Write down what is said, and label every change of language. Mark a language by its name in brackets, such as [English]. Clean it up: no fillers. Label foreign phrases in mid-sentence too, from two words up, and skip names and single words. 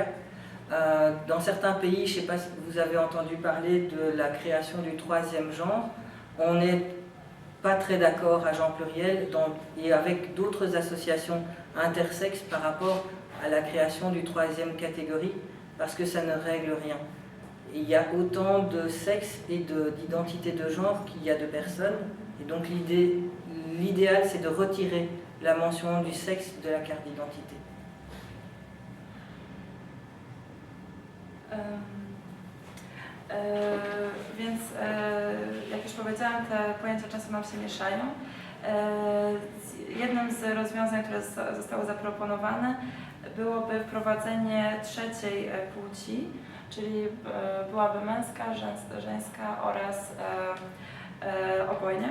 [French] Dans certains pays, je ne sais pas si vous avez entendu parler de la création du troisième genre, on n'est pas très d'accord à genre pluriel et avec d'autres associations intersexes par rapport à la création du troisième catégorie, parce que ça ne règle rien. Il y a autant de sexe et d'identité de genre qu'il y a de personnes, et donc l'idéal c'est de retirer la mention du sexe de la carte d'identité. [Polish] Więc jak już powiedziałam, te pojęcia często nam się mieszają. Jednym z rozwiązań, które zostały zaproponowane, byłoby wprowadzenie trzeciej płci, czyli byłaby męska, żeńska oraz obojniak.